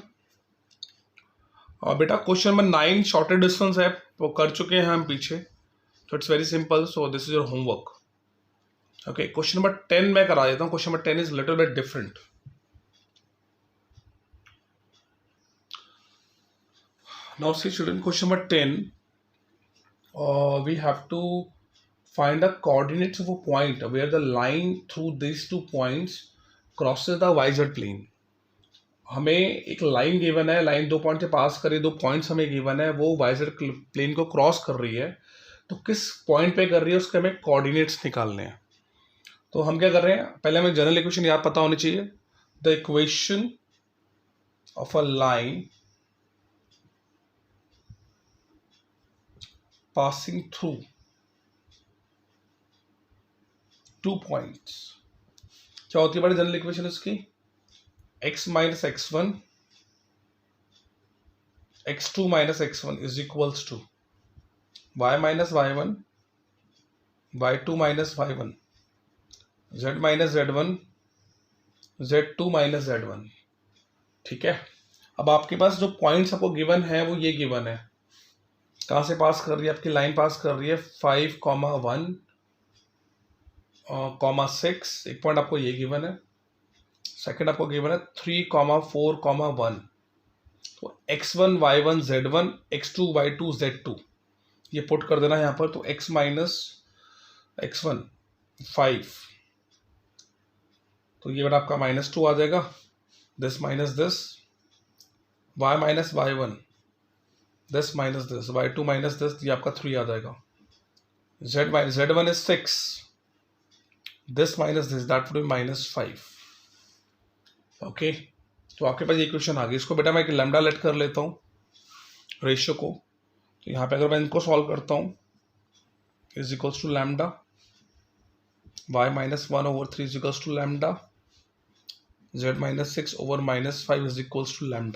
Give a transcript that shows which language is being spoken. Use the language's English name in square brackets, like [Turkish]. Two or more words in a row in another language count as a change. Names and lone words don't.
[Hindi] और बेटा [English] question number 9 shorter distance [Hindi] है, वो कर चुके हैं हम पीछे, तो [English] it's very simple, so this is your homework. [Hindi] ओके, [English] question number 10 [Hindi] मैं करा देता हूँ, [English] question number 10 is little bit different. now see children, question number 10 we have to find the coordinates of a point where the line through these 2 points crosses the yz plane। [Hindi] हमें एक लाइन गिवन है, लाइन 2 पॉइंट से पास करी, 2 पॉइंट्स हमें गिवन है, वो [English] yz plane [Hindi] को क्रॉस कर रही है, तो किस पॉइंट पे कर रही है उसके हमें कोऑर्डिनेट्स निकालने हैं। तो हम क्या कर रहे हैं, पहले हमें [English] general equation [Hindi] याद पता होनी चाहिए, [English] the equation of a line passing through 2 points, [Hindi] क्या होती है बड़ी [English] general equation [Hindi] इसकी, [English] x minus x1 x2 minus x1 is equals to y minus y1 y2 minus y1 z minus z1 z2 minus z1, [Hindi] ठीक है। अब आपके पास जो पॉइंट्स आपको गिवन है वो ये गिवन है, कहाँ से पास कर रही है, आपकी लाइन पास कर रही है 5, 1, 6, एक पॉइंट आपको ये गिवन है, सेकंड आपको गिवन है 3, 4, 1, तो x1 y1 z1 x2 y2 z2 ये पुट कर देना यहाँ पर, तो [English] x minus x1 [Hindi] 5, तो ये बेटा आपका -2 आ जाएगा, [English] this minus this, y minus y1 this minus this, y2 minus this, [Hindi] ये आपका 3 आ जाएगा, [English] z1 is 6, this minus this, that would be -5. [Hindi] ओके, तो आपके पास ये इक्वेशन आ गई। इसको बेटा मैं एक लैम्डा लेट कर लेता हूँ रेशियो को, तो यहाँ पे अगर मैं इनको सॉल्व करता हूँ, [English] is equals to lambda y minus 1/3 is equals to lambda z minus 6/-5 is equals to lambda.